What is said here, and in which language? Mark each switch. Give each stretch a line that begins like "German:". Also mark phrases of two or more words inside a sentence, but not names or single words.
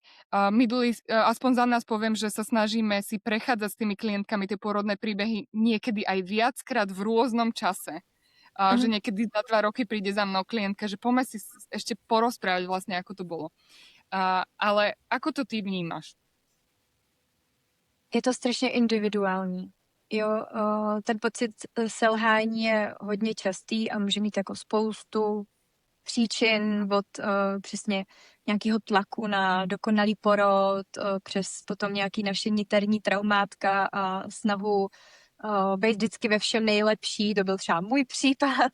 Slovak: Aspoň za nás poviem, že sa snažíme si prechádzať s tými klientkami tie pôrodné príbehy niekedy aj viackrát v rôznom čase. Že niekedy za 2 roky príde za mnou klientka, že poďme si ešte porozprávať vlastne, ako to bolo. Ale ako to ty vnímaš?
Czech: Je to strašně individuální. Jo, ten pocit selhání je hodně častý a může mít jako spoustu příčin od přesně nějakého tlaku na dokonalý porod, přes potom nějaký naše niterní traumátka a snahu být vždycky ve všem nejlepší, to byl třeba můj případ.